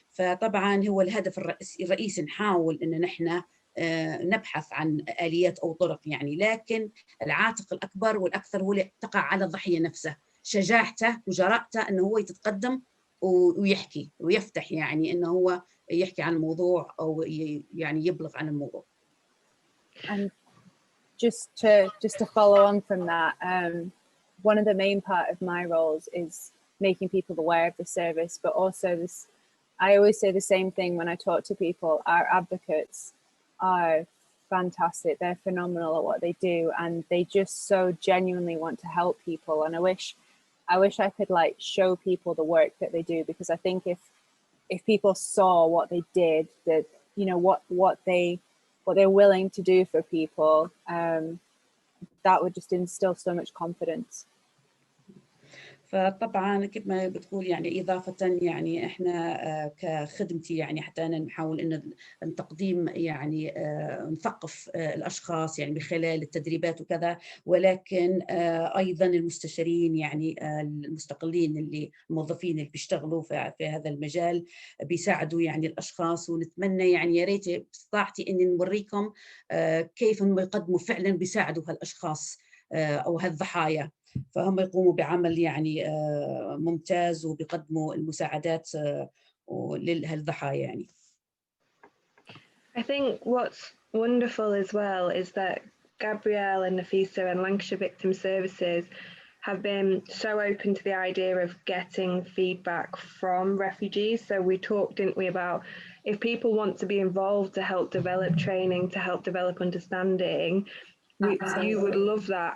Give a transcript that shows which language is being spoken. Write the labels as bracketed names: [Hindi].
[Arabic] فطبعا هو الهدف الرئيسي نحاول أن نحن نبحث عن آليات أو طرق يعني، لكن العاتق الأكبر والأكثر هو اللي تقع على الضحية نفسه، شجاعته وجرأته أنه هو يتقدم ويحكي ويفتح، يعني انه هو يحكي عن الموضوع او يعني يبلغ عن الموضوع. [English] And just to follow on from that, one of the main part of my roles is making people aware of the service, but also this, I always say the same thing when I talk to people. Our advocates are fantastic. They're phenomenal at what they do, and they just so genuinely want to help people. And I wish I could like show people the work that they do, because I think if people saw what they did, that, you know, what they're willing to do for people, that would just instill so much confidence. [Arabic] فطبعا كما بتقول يعني إضافة يعني إحنا كخدمتي يعني حتى أنا نحاول إن التقديم يعني نثقف الأشخاص يعني من خلال التدريبات وكذا، ولكن أيضا المستشارين يعني المستقلين اللي الموظفين اللي بيشتغلوا في هذا المجال بيساعدوا يعني الأشخاص. ونتمنى يعني يا ريت باستطاعتي إني نوريكم كيف هم يقدموا فعلا بيساعدوا هالأشخاص أو هالضحايا، فهم يقوموا بعمل يعني ممتاز وبيقدموا المساعدات للضحايا يعني. [English] I think what's wonderful as well is that Gabrielle and Nafisa and Lancashire Victim Services have been so open to the idea of getting feedback from refugees. So we talked, didn't we, about if people want to be involved to help develop training, to help develop understanding, you would love that.